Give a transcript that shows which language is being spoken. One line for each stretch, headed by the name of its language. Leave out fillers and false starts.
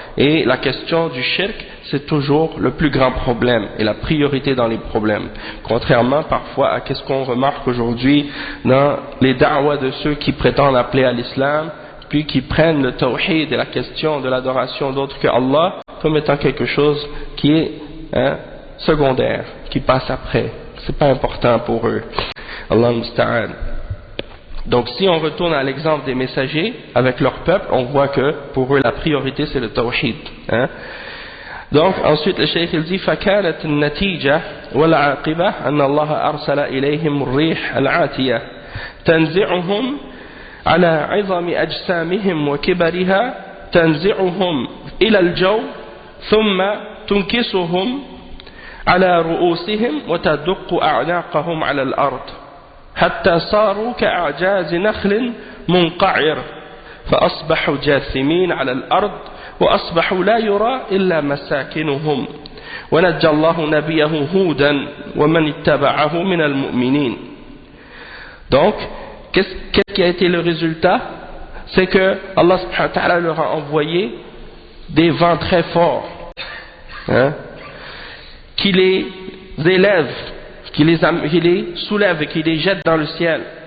French: Et la question du shirk, c'est toujours le plus grand problème et la priorité dans les problèmes, contrairement parfois à ce qu'on remarque aujourd'hui dans les da'wa de ceux qui prétendent appeler à l'islam, puis qui prennent le tawhid et la question de l'adoration d'autres que Allah comme étant quelque chose qui est secondaire, qui passe après, c'est pas important pour eux.
Arabic: Allah musta'an.
French: Donc si on retourne à l'exemple des messagers avec leur peuple, on voit que pour eux la priorité c'est le tawhid. Hein? Donc ensuite le cheikh il dit
Arabic: فكانت النتيجة والعاقبة أن الله أرسل إليهم الريح العاتية تنزعهم على عظم أجسامهم وكبرها تنزعهم إلى الجو ثم تنكسهم على رؤوسهم وتدق أعناقهم على الأرض حتى صاروا كأعجاز نخل منقعر فأصبحوا جاثمين على الأرض وأصبحوا لا يرى إلا مساكنهم ونجى الله نبيه هودا ومن اتبعه من المؤمنين.
French: Donc, qu'est-ce qui a été le résultat? C'est que Allah
Arabic: subhanahu wa ta'ala
French: leur a envoyé des vents très forts, hein, qui les élèvent, qui les soulèvent et qui les jettent dans le ciel.